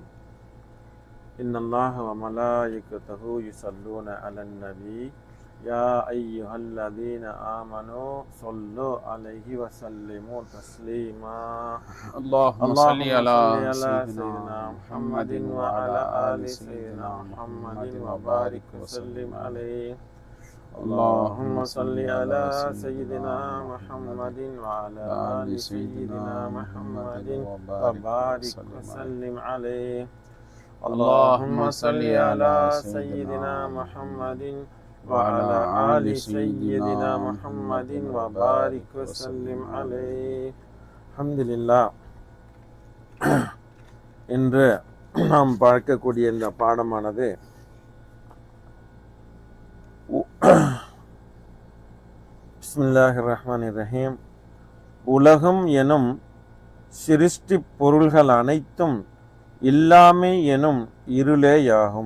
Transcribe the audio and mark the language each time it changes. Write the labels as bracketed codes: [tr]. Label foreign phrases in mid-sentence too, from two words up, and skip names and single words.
[ar] إن الله وملائكته يصلون على النبي يا أيها الذين آمنوا صلوا عليه وسلموا تسليما. اللهم صل على سيدنا محمد وعلى آل سيدنا محمد وبارك وسلم عليه. اللهم صل على سيدنا محمد وعلى آل سيدنا محمد وبارك وسلم عليه. اللهم صل على سيدنا محمد وعلى آل سيدنا محمد وبارك وسلم عليه. الحمد لله. [ta] இன்று நாம் பார்க்கக்கூடிய இந்த பாடமானது [ar] بسم الله الرحمن الرحيم. [ta] உலகம் எனும் சிருஷ்டி பொருள்கள் அனைத்தும் இல்லாமை எனும் இருளேயாகும்.